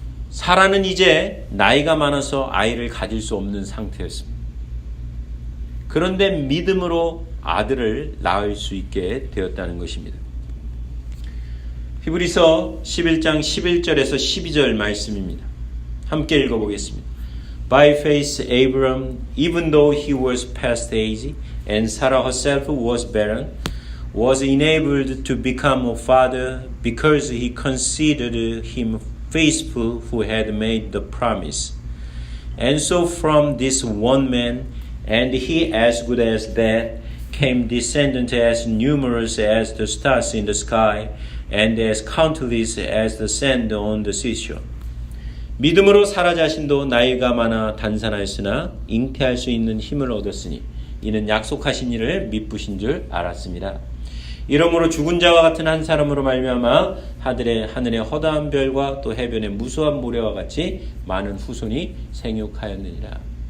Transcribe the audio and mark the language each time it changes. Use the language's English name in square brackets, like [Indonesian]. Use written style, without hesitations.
[Korean] 사라는 이제 나이가 많아서 아이를 가질 수 없는 상태였습니다. 그런데 믿음으로 아들을 낳을 수 있게 되었다는 것입니다. 히브리서 11장 11절에서 12절 말씀입니다. 함께 읽어보겠습니다. [English] By faith Abraham, even though he was past age and Sarah herself was barren, was enabled to become a father because he considered him faithful who had made the promise. And so from this one man, and he as good as that, came descendants as numerous as the stars in the sky, and as countless as the sand on the seashore. [Korean] 믿음으로 사라 자신도 나이가 많아 단산하였으나 잉태할 수 있는 힘을 얻었으니 이는 약속하신 이를 미쁘신 줄 알았습니다. 이러므로 죽은 자와 같은 한 사람으로 말미암아 하늘의 허다한 별과 또 해변의 무수한 모래와 같이 많은 후손이 생육하였느니라.